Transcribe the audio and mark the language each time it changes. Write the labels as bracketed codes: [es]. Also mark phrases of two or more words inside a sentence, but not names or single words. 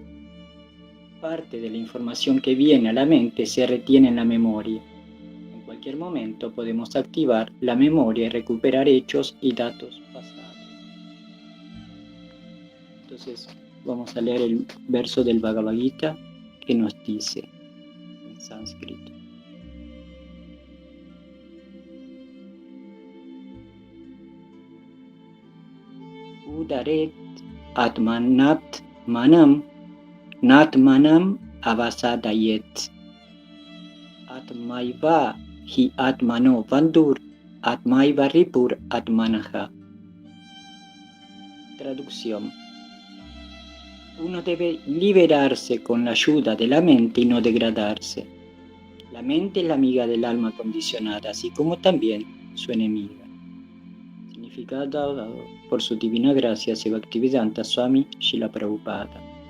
[es] Parte de la información que viene a la mente se retiene en la memoria. En cualquier momento podemos activar la memoria y recuperar hechos y datos pasados. Entonces vamos a leer el verso del Bhagavad Gita que nos dice en sánscrito. [sa] Udaret atmanat manam natmanam avasadayet. Atmaiva hi atmano vandur atmaiva ripur atmanaha. [es] Traducción. Uno debe liberarse con la ayuda de la mente y no degradarse. La mente es la amiga del alma condicionada, así como también su enemiga. Significado dado por su divina gracia Bhaktivedanta Swami Srila Prabhupada.